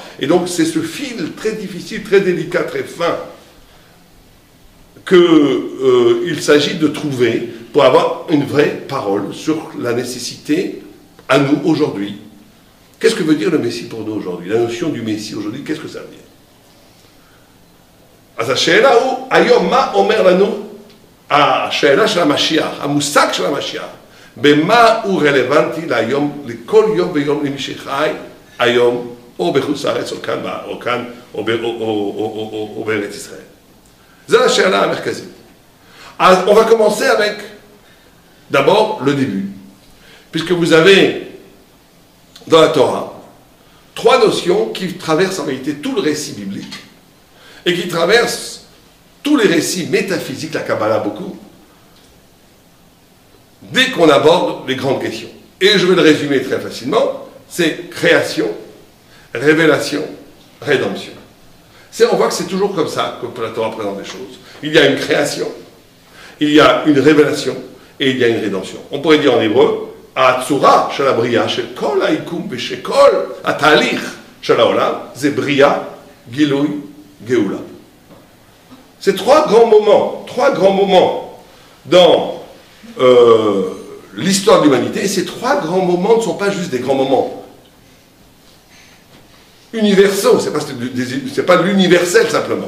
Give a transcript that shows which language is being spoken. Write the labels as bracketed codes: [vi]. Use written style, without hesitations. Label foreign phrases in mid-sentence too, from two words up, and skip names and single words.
[fr] Et donc c'est ce fil très difficile, très délicat, très fin, qu'il s'agit de trouver pour avoir une vraie parole sur la nécessité, à nous, aujourd'hui. Qu'est-ce que veut dire le Messie pour nous aujourd'hui? La notion du Messie aujourd'hui, qu'est-ce que ça veut dire? [he] אז השאלה הוא, היום מה אומר לנו השאלה של המשיח, המושג של המשיח, במה הוא רלוונטי להיום, לכל יום ויום למי שחי היום, או בחוץ לארץ, או כאן, או בארץ ישראל. זו השאלה המרכזית. [fr] אז on va commencer avec D'abord, le début. Puisque vous avez, dans la Torah, 3 notions qui traversent en réalité tout le récit biblique et qui traversent tous les récits métaphysiques, la Kabbalah beaucoup, dès qu'on aborde les grandes questions. Et je vais le résumer très facilement, c'est création, révélation, rédemption. On voit que c'est toujours comme ça que la Torah présente les choses. Il y a une création, il y a une révélation et il y a une rédemption. On pourrait dire en hébreu, [he] הצורה של הבריאה של כל הקיום ושל כל התהליך של העולם זה בריאה, גילוי, גאולה. [fr] C'est 3 grands moments dans l'histoire de l'humanité. Et ces 3 grands moments ne sont pas juste des grands moments universaux, c'est pas l'universel simplement.